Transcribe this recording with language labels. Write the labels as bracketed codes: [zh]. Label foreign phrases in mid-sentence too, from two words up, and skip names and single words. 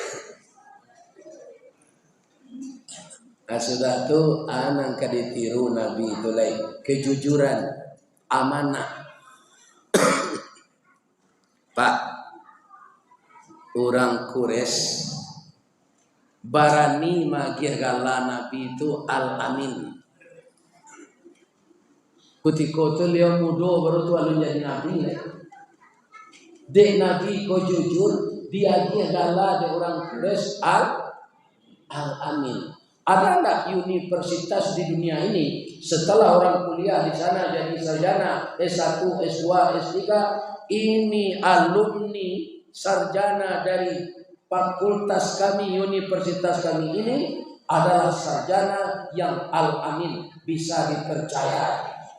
[id] Nah, sudah tuh anak ditiru Nabi itu lain kejujuran, amanah. [min] Pak, orang Quraisy barani magih gala Nabi itu al-amin. Ketika itu dia muda baru tu alun jadi Nabi. Dek Nabi ko jujur, dia gala de orang Quraisy al-amin. [id] Ada enggak universitas di dunia ini setelah orang kuliah di sana jadi sarjana S1, S2, S3, ini alumni sarjana dari fakultas kami, universitas kami ini adalah sarjana yang al-amin, bisa dipercaya.